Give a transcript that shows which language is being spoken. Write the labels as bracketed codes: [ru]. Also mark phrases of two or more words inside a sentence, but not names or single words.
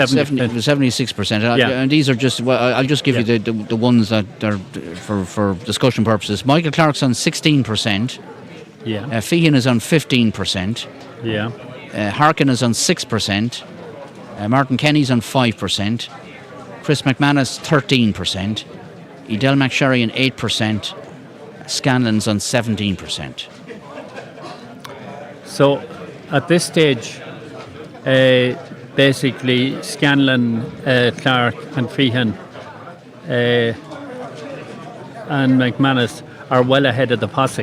[en] 76%. And these are just. Well, I'll just give you the ones that are for discussion purposes. Michael Clark's on 16%. Yeah. Feehan is on 15%. Yeah. Harkin is on 6%. Martin Kenny's on 5%. Chris McManus 13%. Edel McSherry 8%. Scanlon's on 17%. So, at this stage, basically Scanlon, Clark and Feehan and McManus are well ahead of the posse.